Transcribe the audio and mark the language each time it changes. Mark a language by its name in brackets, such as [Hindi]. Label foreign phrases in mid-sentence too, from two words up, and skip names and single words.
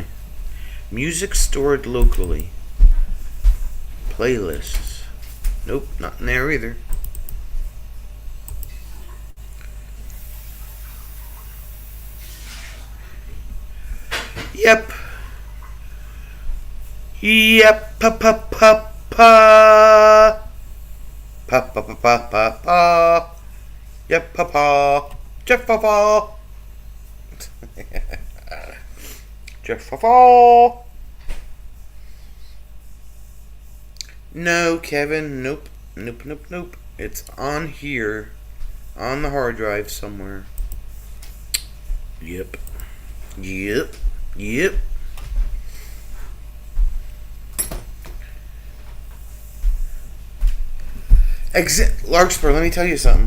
[English] Music stored locally. Playlists. Nope, not in there either. Yep. Yep. Pa pa pa pa. Pa pa pa pa pa pa. Yep. Pa pa. Jeff pa pa. Jeff pa pa. No, Kevin. Nope. Nope, nope, nope. It's on here. On the hard drive somewhere. Yep. Yep. Yep. Larkspur, let me tell you something.